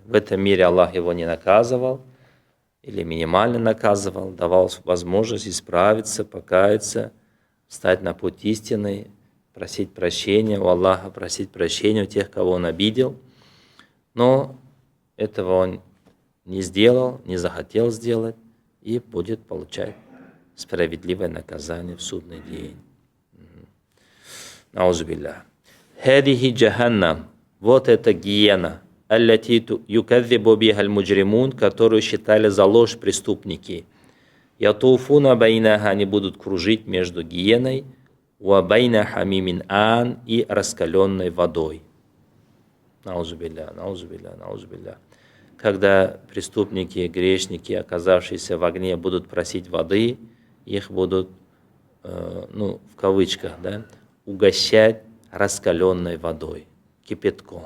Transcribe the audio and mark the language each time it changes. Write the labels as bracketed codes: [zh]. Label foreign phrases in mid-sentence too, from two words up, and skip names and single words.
[ru] В этом мире Аллах его не наказывал, или минимально наказывал, давал возможность исправиться, покаяться, встать на путь истины, просить прощения у Аллаха, просить прощения у тех, кого он обидел. Но этого он не сделал, не захотел сделать, и будет получать справедливое наказание в судный день. [ar] نعوذ بالله. هذه جهنم. [ru] Вот это гиена. [ar] التي يكذب بها المجرمون, [ru] которую считали за ложь преступники. [ar] يطوفون بينها, [ru] они будут кружить между гиеной, [ar] وبين حميم آن, [ru] и раскаленной водой. [ar] نعوذ بالله، نعوذ بالله، نعوذ بالله. [ru] Когда преступники, грешники, оказавшиеся в огне, будут просить воды, их будут, в кавычках, да, угощать раскаленной водой, кипятком.